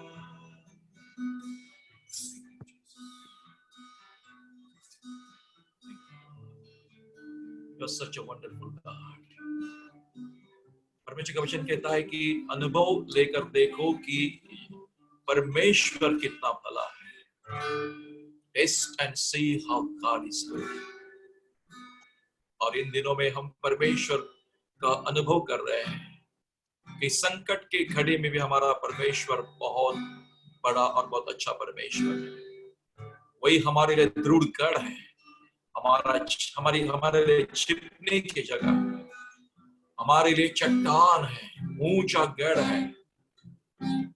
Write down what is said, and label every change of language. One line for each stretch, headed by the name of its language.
English: You're such a wonderful God.
Hindi: परमेश्वर का वचन कहता है कि अनुभव लेकर देखो कि परमेश्वर कितना भला है.
English: Taste and see how God is good.
Hindi: और इन दिनों में हम परमेश्वर का अनुभव कर रहे हैं कि संकट के घड़ी में भी हमारा परमेश्वर बहुत बड़ा और बहुत अच्छा परमेश्वर है. वही हमारे लिए दृढ़ गढ़ है, हमारे लिए छिपने की जगह, हमारे लिए चट्टान है, ऊंचा गढ़ है.